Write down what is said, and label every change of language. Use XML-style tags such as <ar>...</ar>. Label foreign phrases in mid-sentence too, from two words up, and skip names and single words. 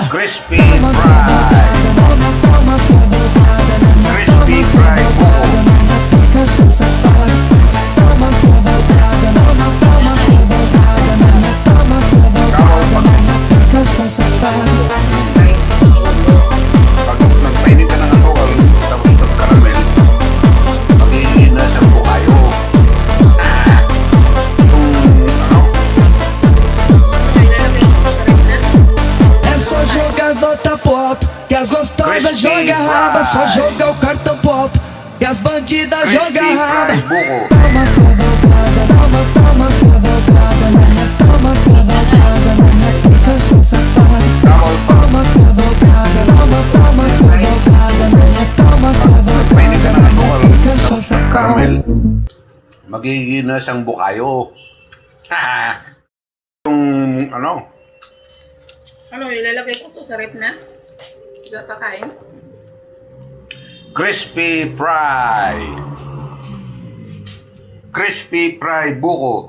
<tl>Crispy Fry. Crispy Fry Buko.</tl> <pt>Eu sou safado. Toma cavalgada, toma cavalgada na minha toma cavalgada na minha pica. Eu sou safado.</pt> <tl>Pag nagpainit ka ng asukal, tapos nag-caramel, mag-iinas ang bukayo.</tl> <pt>É só jogar as notas pro alto, que as gostosas</pt> <tl>Crispy</tl> <pt>jogam raba. Só</pt> <tl>Fry.</tl> <pt>jogar o cartão pro alto, que as bandidas</pt> <tl>Crispy</tl> <pt>jogam raba.</pt> <tl>Fry Buko.</tl> <pt>Toma cavalgada, toma cavalgada na minha toma cavalgada na minha pica. Eu sou safado.</pt> <tl>Tama pag</tl> <pt>Toma cavalgada, toma cavalgada na minha toma</pt> <tl>nagpainit ka</tl> <pt>cavalgada</pt> <tl>ng</tl> <pt>na minha</pt> <tl>asukal,</tl> <pt>pica. Eu sou</pt> <tl>tapos</tl> <pt>safado.</pt> <tl>nag-caramel, mag-iinas ang bukayo. Yung Ano, ilalagay ko to sa rep na? Hindi ka kakain? Crispy Fry. Crispy Fry Buko.</tl>